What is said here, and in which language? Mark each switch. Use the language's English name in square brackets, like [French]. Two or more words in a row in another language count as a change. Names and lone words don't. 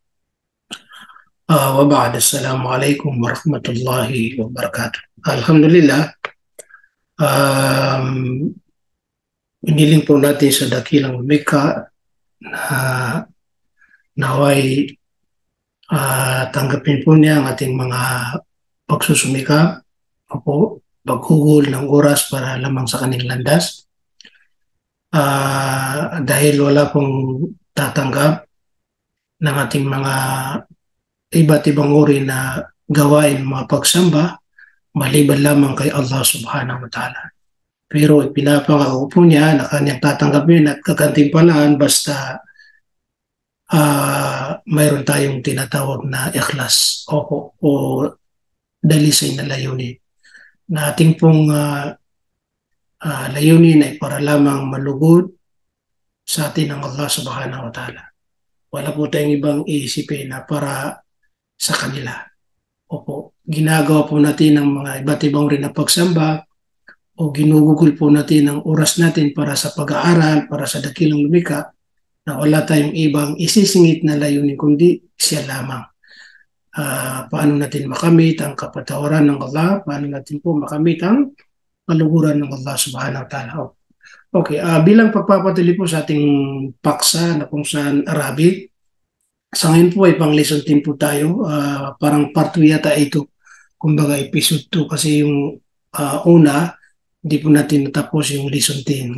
[Arabic] وبعد. السلام عليكم ورحمة الله وبركاته. الحمد لله. [Filipino] Iniling po natin sa dakilang lumikha na naway tanggapin po niya ang ating mga pagsusumikap o paghugol ng oras para lamang sa kanyang landas. Dahil wala pong tatanggap ng ating mga iba't ibang uri na gawain, mga pagsamba, maliban lamang kay [Arabic] الله سبحانه وتعالى. [Filipino] Pero ipinapangako po niya na kanyang tatanggapin at kagantimpalaan basta mayroon tayong tinatawag na ikhlas o dalisay na layunin. Na ating pong layunin ay para lamang malugod sa atin ng [Arabic] الله سبحانه وتعالى. [Filipino] Wala po tayong ibang iisipin na para sa kanila. Opo, ginagawa po natin ng mga iba't ibang rin na pagsamba o ginugugol po natin ang oras natin para sa pag-aaral, para sa dakilang lumikha, na wala tayong ibang isisingit na layunin kundi siya lamang. Paano natin makamit ang kapatawaran ng Allah, paano natin po makamit ang kaluguran ng [Arabic] الله سبحانه وتعالى. [Filipino] Okay, bilang pagpapatuloy po sa ating paksa na kung saan Arabic, sa ngayon po ay pang lesson 10 po tayo, parang part 2 yata ito, kumbaga episode 2 kasi yung una, hindi po natin natapos yung lesson 10.